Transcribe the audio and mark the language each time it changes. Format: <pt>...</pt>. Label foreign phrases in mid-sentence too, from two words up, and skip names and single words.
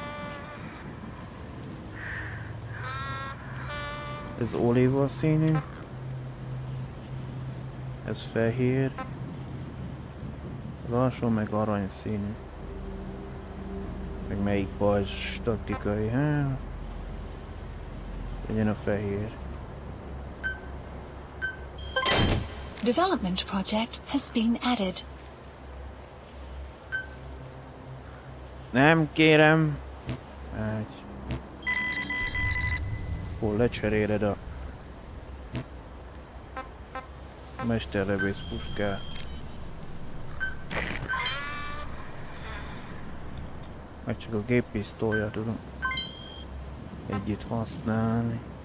<hu>Ez olíva színű. Ez fehér. Az alsó meg aranyszínű. Meg melyik pajzs taktikai, hát? Legyen a fehér.</hu> <en>Development project has been added.</en> <hu>Nem kérem. Hol lecseréled a mesterlövész puskát. Meg csak a géppisztolya tudom együtt használni.</hu>